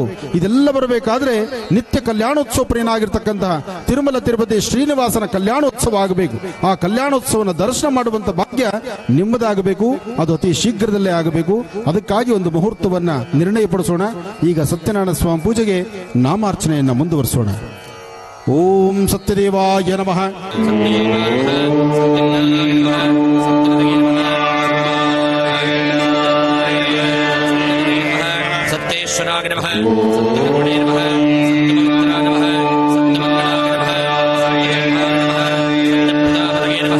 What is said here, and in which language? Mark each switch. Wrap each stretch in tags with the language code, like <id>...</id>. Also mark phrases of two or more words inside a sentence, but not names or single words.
<kn>ಇದೆಲ್ಲ ಬರಬೇಕಾದ್ರೆ ನಿತ್ಯ ಕಲ್ಯಾಣೋತ್ಸವ ಪ್ರಿಯನಾಗಿರ್ತಕ್ಕಂತಹ ತಿರುಮಲ ತಿರುಪತಿ ಶ್ರೀನಿವಾಸನ ಕಲ್ಯಾಣೋತ್ಸವ ಆಗಬೇಕು. ಆ ಕಲ್ಯಾಣೋತ್ಸವನ ದರ್ಶನ ಮಾಡುವಂತ ಭಾಗ್ಯ ನಿಮ್ಮದಾಗಬೇಕು. ಅದು ಅತಿ ಶೀಘ್ರದಲ್ಲೇ ಆಗಬೇಕು. ಅದಕ್ಕಾಗಿ ಒಂದು ಮುಹೂರ್ತವನ್ನ ನಿರ್ಣಯಪಡಿಸೋಣ. ಈಗ ಸತ್ಯನಾರಾಯಣ ಸ್ವಾಮಿ ಪೂಜೆಗೆ ನಾಮಾರ್ಚನೆಯನ್ನ ಮುಂದುವರಿಸೋಣ.</kn> <sa>ಓಂ ಸತ್ಯದೇವಾಯ ನಮಃ. ಸತ್ಯೇಶ್ವರಾಯ ನಮಃ. ಸತ್ಯಗುರುವೇ ನಮಃ. ಸತ್ಯಮಂಗಲಾಯ ನಮಃ. ಸತ್ಯಮಂಗಲಾಯ ನಮಃ.</sa>